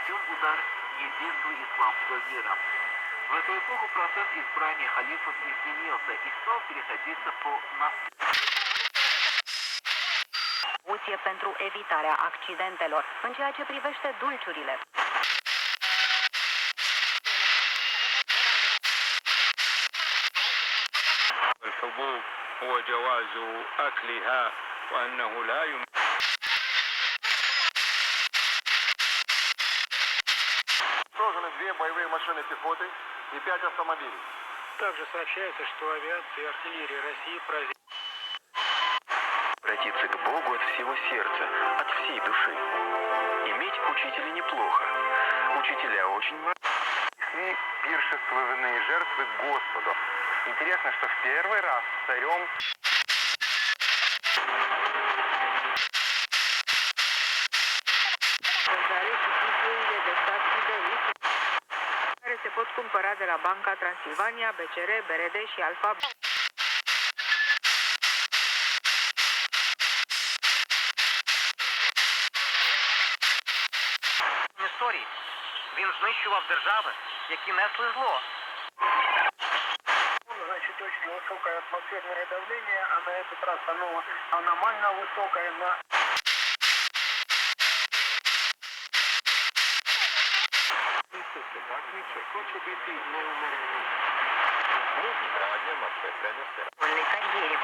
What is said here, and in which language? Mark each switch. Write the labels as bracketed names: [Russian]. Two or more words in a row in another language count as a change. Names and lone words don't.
[Russian] удар единству исламского мира. В эту эпоху процесс избрания халифов изменился и стал переходиться по наследству. [Romanian] Pentru evitarea accidentelor în ceea ce privește dulciurile. [Arabic] الحبوب وجواز أكلها وأنه لا يمكن. [Russian] Уничтожены 2 боевые машины пехоты и 5 автомобилей. Также сообщается, что авиация и артиллерия России поразили. Обратиться к Богу от всего сердца, от всей души. Иметь учителя неплохо. Учителя очень важны. Несли пиршественные жертвы Господу. Интересно, что в первый раз царем... [Romanian] care se pot cumpăra de la Banca Transilvania, BCR, BRD și Alfa. [Ukrainian] Історії. Він знищував держави, які несли зло. [Russian] Значит, очень высокое атмосферное давление, а на этот раз оно аномально высокое. Карьере.